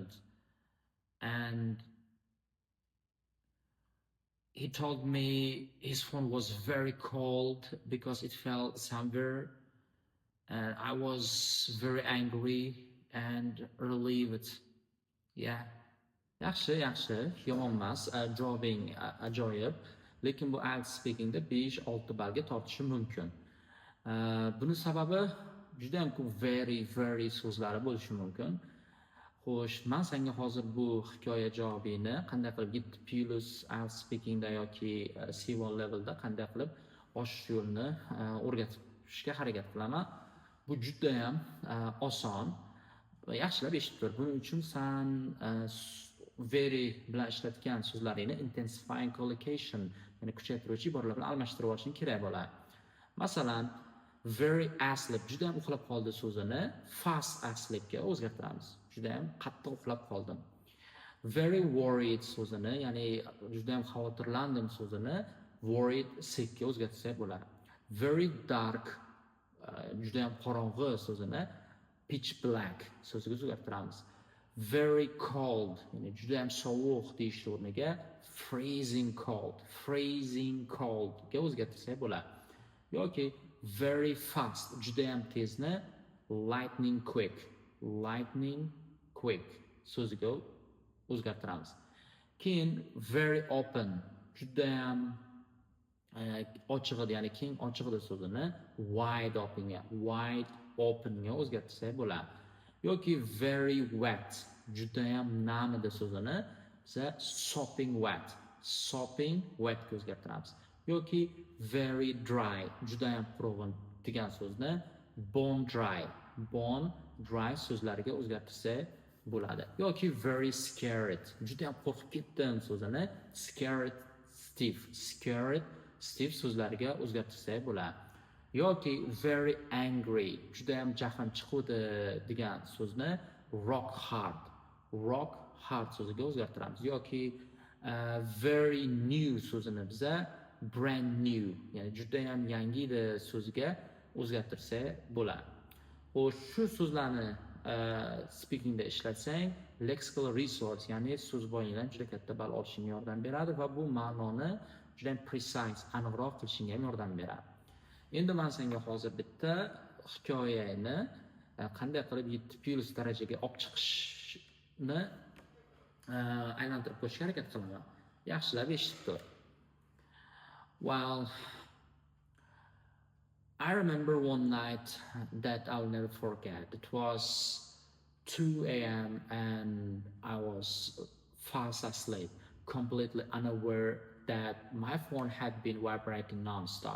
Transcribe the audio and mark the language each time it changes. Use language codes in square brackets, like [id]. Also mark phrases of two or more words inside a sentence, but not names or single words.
[en] And he told me his phone was very cold because it fell somewhere. And I was very angry and relieved. Yeah. [uz] Yaxshi, yomon emas. Javobbing ajoyib. Lekin bu IELTS speakingda 5-6 ballga tortishi mumkin. Buni sababi juda ham ko'p very so'zlari bo'lishi mumkin. Xo'sh, men senga hozir bu hikoya javobini qanday qilib 7+ IELTS speakingda yoki C1 levelda qanday qilib oshish yo'lini o'rgatishga harakat qilaman. Bu juda ham oson. Yaxshilab eshitib tur. Buning uchun sen very bilan ishlatgan so'zlaringni [en] intensifying collocation, [uz] ya'ni kuchaytiruvchi iboralar bilan almashtirib olishing kerak bo'ladi. Masalan, [en] very asleep, [uz] juda ham uxlab qoldi so'zini [en] fast asleepga [uz] o'zgartiramiz. Juda ham qattiq uxlab qoldim. [en] Very worried [uz] so'zini, ya'ni juda ham xavotirlandim so'zini [en] worried sickga [uz] o'zgartirsak bo'ladi. [en] Very dark, [uz] juda ham qorong'i so'zini [en] pitch black [uz] so'ziga o'zgartiramiz. [en] Very cold, [uz] ya'ni juda ham sovuq deyish o'rniga [en] freezing cold [uz] ga o'zgartirsak bo'ladi. Yoki [en] very fast, [uz] juda ham tezni [en] lightning quick [uz] so'ziga o'zgartiramiz. [en] Keyin very open, [uz] juda ham ochiq edi, ya'ni keng ochiq edi so'zini [en] wide openga [uz] o'zgartirsak bo'ladi. [en] Yoki very wet, [uz] juda ham nam edi so'zini [en] sopping wet [uz] ga o'zgartiramiz. [en] Yoki very dry, [uz] juda ham quruq degan so'zni [en] bone dry [uz] so'zlariga o'zgartirsak bo'ladi. [en] Yoki very scared, [uz] juda ham qo'rqib ketdim so'zini [en] scared stiff [uz] so'zlariga o'zgartirsak bo'ladi. [en] Yoki very angry, [uz] juda ham jahlim chiqdi degan so'zni [en] rock hard [uz] so'ziga o'zgartiramiz. Yoki [en] very new [uz] so'zini biza [en] brand new, [uz] ya'ni juda ham yangi edi so'ziga o'zgartirsak bo'ladi. Xo'sh, shu so'zlarni speakingda ishlatsang, [en] lexical resource, [uz] ya'ni so'z boyligidan juda katta ball olishingga yordam beradi va bu ma'noni juda ham precise, aniqroq qilishingga ham yordam beradi. Endi men senga hozir bitta hikoyani qanday qilib 7+ darajaga olib chiqishni aylantirib qo'yishga harakat qilaman. Yaxshilab eshitib tur. [en] Well, I remember one night that I'll never forget. It was 2 a.m. and I was fast asleep, completely unaware that my phone had been vibrating non-stop.